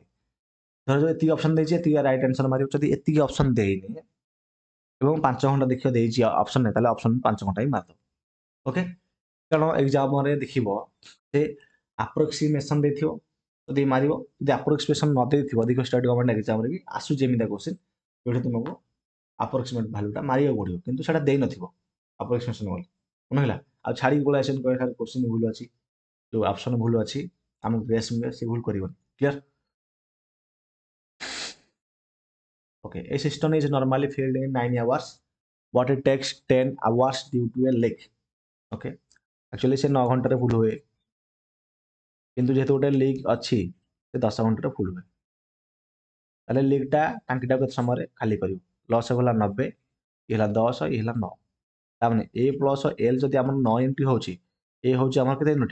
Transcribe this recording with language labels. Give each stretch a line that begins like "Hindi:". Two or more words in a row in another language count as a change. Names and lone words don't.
Odia: ଧର ଯଦି ଏତିକି ଅପସନ୍ ଦେଇଛି ଏତିକି
English: right answer
Odia: ମାରିବ ଯଦି ଏତିକି ଅପସନ୍ ଦେଇନି ଏବଂ 5 ଘଣ୍ଟା ଦେଖିବ ଦେଇଛି ଅପସନ୍ ନାହିଁ ତାହେଲେ ଅପସନ୍ 5 ଘଣ୍ଟା ହିଁ ମାରିଦେବ ଓକେ କାରଣ ଏକ୍ଜାମରେ ଦେଖିବ ସେ ଆପ୍ରୋକ୍ସିମେସନ୍ ଦେଇଥିବ ଯଦି ମାରିବ ଯଦି ଆପ୍ରୋକ୍ସିମେସନ୍ ନ ଦେଇଥିବ ଅଧିକ
English: state government
Odia: ଏକ୍ଜାମରେ ବି ଆସୁଛି ଏମିତିଆ କ୍ୱେଶ୍ଚିନ୍ ଯୋଉଠି ତୁମକୁ ଆପ୍ରୋକ୍ସିମେଟ୍ ଭ୍ୟାଲୁଟା ମାରିବାକୁ ପଡ଼ିବ କିନ୍ତୁ ସେଇଟା ଦେଇନଥିବ ଆପ୍ରୋକ୍ସିମେସନ୍ ବୋଲି ମନେ ହେଲା। ଆଉ ଛାଡ଼ିକି ପଳେଇ ଆସିବନି କହିବା ଖାଲି କୋଶ୍ଚିନ୍ ଭୁଲ ଅଛି, ଯେଉଁ ଅପସନ୍ ଭୁଲ ଅଛି ଆମକୁ ଗ୍ରେସ୍ ମିଳେ ସେ ଭୁଲ କରିବନି। କ୍ଲିୟର?
English: Okay, a system is normally filled in 9 hours, but it takes 10 hours due to a leak. Okay, actually
Odia: ସେ 9 ଘଣ୍ଟାରେ ଫୁଲ୍ ହୁଏ କିନ୍ତୁ ଯେହେତୁ ଗୋଟେ ଲିକ୍ ଅଛି ସେ 10 ଘଣ୍ଟାରେ ଫୁଲ୍ ହୁଏ। ତାହେଲେ ଲିକ୍ଟା ଟାଙ୍କିଟା କେତେ ସମୟରେ ଖାଲି କରିବ? ଲସ୍ ହେଲା 90, ଇଏ ହେଲା 10, ଇଏ ହେଲା 9। ତାମାନେ
English: A plus L
Odia: ଯଦି ଆମର 9 ୟୁନିଟ୍ ହେଉଛି, ଏ ହେଉଛି ଆମର କେତେ ୟୁନିଟ୍?